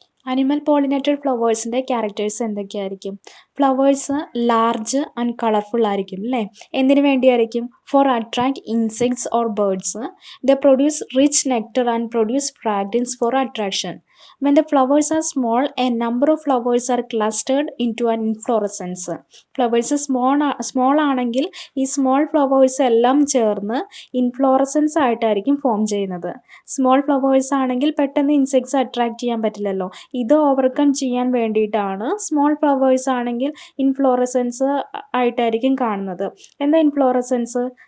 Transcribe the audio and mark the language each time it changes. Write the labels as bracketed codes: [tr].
[ml] Animal pollinated ഫ്ലവേഴ്സിൻ്റെ characters എന്തൊക്കെയായിരിക്കും? Flowers large and colourful ആയിരിക്കും അല്ലേ? എന്തിനു വേണ്ടിയായിരിക്കും? [en] For attract insects or birds. The produce rich nectar and produce fragrance for attraction. When the flowers are small, a number of flowers are clustered into an inflorescence. [ml] Flowers small ആണെങ്കിൽ ഈ small flowers എല്ലാം ചേർന്ന് inflorescence ആയിട്ടായിരിക്കും form ചെയ്യുന്നത്. Small flowers ആണെങ്കിൽ പെട്ടെന്ന് insects attract ചെയ്യാൻ പറ്റില്ലല്ലോ. ഇത് ഓവർകം ചെയ്യാൻ വേണ്ടിയിട്ടാണ് സ്മോൾ ഫ്ലവേഴ്സ് ആണെങ്കിൽ ഇൻഫ്ലോറസൻസ് ആയിട്ടായിരിക്കും കാണുന്നത്. എന്താ ഇൻഫ്ലോറസൻസ്?